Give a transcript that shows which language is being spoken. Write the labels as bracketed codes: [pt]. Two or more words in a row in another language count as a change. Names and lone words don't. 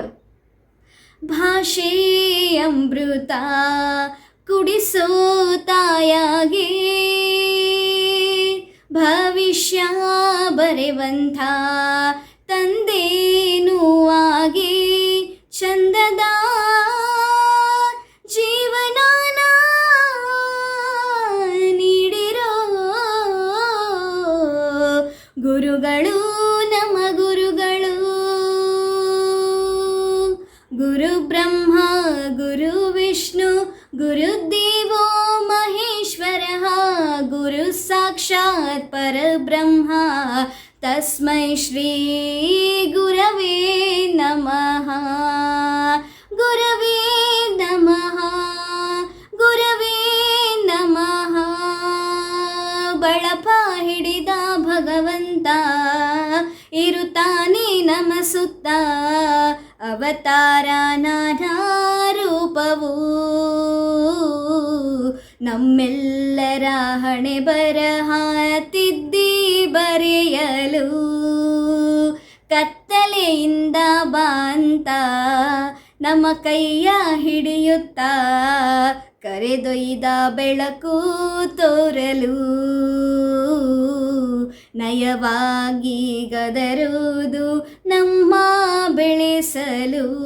[kn] ಭಾಷೆ ಅಮೃತ ಕುಡಿಸೋ ತಾಯಾಗೆ, ಭವಿಷ್ಯ ಬರೆವಂಥ ತಂದೇನೂ ಆಗಿ, ಚಂದದ ಜೀವನಾನ ನೀಡಿರೋ ಗುರುಗಳು ನಮ್ಮ ಗುರುಗಳು. [sa] ಗುರು ಬ್ರಹ್ಮ ಗುರು ವಿಷ್ಣು ಗುರುದೇವೋ ಮಹೇಶ್ವರ, ಗುರು ಸಾಕ್ಷಾತ್ ಪರಬ್ರಹ್ಮ, ತಸ್ಮೈ ಶ್ರೀ ಗುರವೇ ನಮಃ. ಗುರವೇ ನಮಃ, ಗುರವೇ ನಮಃ. [kn] ಬಳಪ ಹಿಡಿದ ಭಗವಂತ ಇರುತ್ತಾನೆ ನಮ್ಮ ಸುತ್ತ, ಅವತಾರ ನಾನಾ ರೂಪವು ನಮ್ಮೆಲ್ಲರ ಹಣೆ ಬರಹ ತಿದ್ದಿ ಬರೆಯಲು, ಕತ್ತಲೆಯಿಂದ ಬಾಂತ ನಮ್ಮ ಕೈಯ ಹಿಡಿಯುತ್ತಾ, ಕರೆದೊಯ್ದ ಬೆಳಕು ತೋರಲು, ನಯವಾಗಿ ಗದರುವುದು ನಮ್ಮ ಬೆಳೆಸಲು.